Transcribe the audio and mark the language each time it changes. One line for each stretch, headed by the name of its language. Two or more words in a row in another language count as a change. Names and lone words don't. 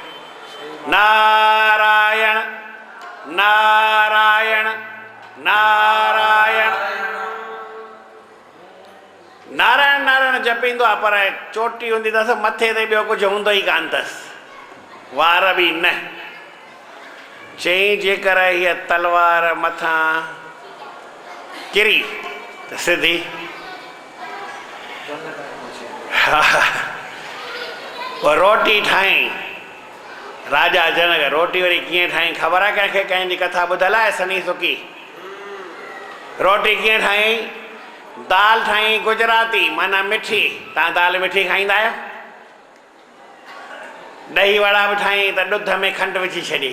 Sindhi: नारायण नारायण नारायण नारायण नारायण जपींदो आहे, पर चोटी हूंदी अथसि, मथे ते ॿियो कुझु हूंदो ई कान अथसि, वार बि न। चई जेकर हीअ तलवार मथां किरी त सिधी रोटी ठाही। राजा जनक रोटी वरी कीअं ठाही ख़बर आहे कंहिंखे? कंहिंजी कथा ॿुधल आहे सनी सुकी? रोटी कीअं ठाही? दाल ठाही गुजराती, माना मिठी। तव्हां दाल मिठी खाईंदा आहियो? ॾही वड़ा बि ठाही त ॾुध में खंडु विझी छॾी।